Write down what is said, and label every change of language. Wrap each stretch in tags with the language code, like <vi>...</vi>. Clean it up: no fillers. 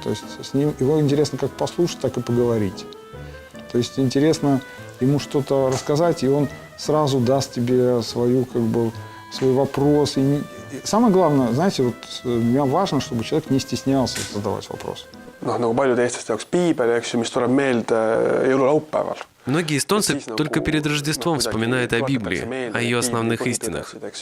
<ru>То есть с ним его интересно как послушать, так и поговорить. То есть интересно ему что-то рассказать, и он сразу даст тебе свой вопрос. И самое главное, знаете, вот мне важно, чтобы человек не стеснялся задавать вопрос.</ru> <et>Noh, nagu paljud eestlaste jaoks piibel, eks ju, mis tuleb meelde jõululaupäeval.</et> <ru>Многие эстонцы только перед Рождеством вспоминают о Библии, о ее основных истинах.</ru>